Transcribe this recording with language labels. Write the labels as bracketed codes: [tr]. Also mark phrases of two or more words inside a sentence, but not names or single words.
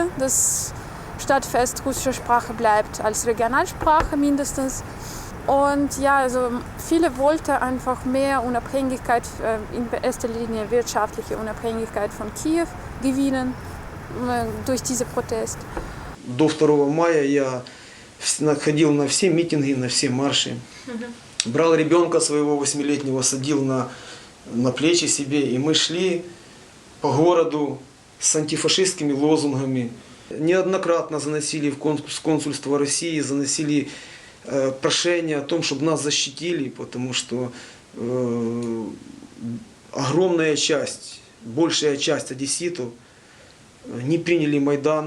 [de] Das Stadtfest russischer Sprache bleibt als Regionalsprache mindestens. Und ja, also viele wollten einfach mehr Unabhängigkeit, in erster Linie wirtschaftliche Unabhängigkeit von Kiew gewinnen durch diesen Protest. [ru] До 2 мая я ходил на все митинги, на все марши. Брал ребенка своего 8-летнего, садил на плечи себе, и мы шли по городу с антифашистскими лозунгами. Неоднократно заносили в консульство России, заносили прошение о том, чтобы нас защитили, потому что огромная часть, большая часть одесситов не приняли Майдан.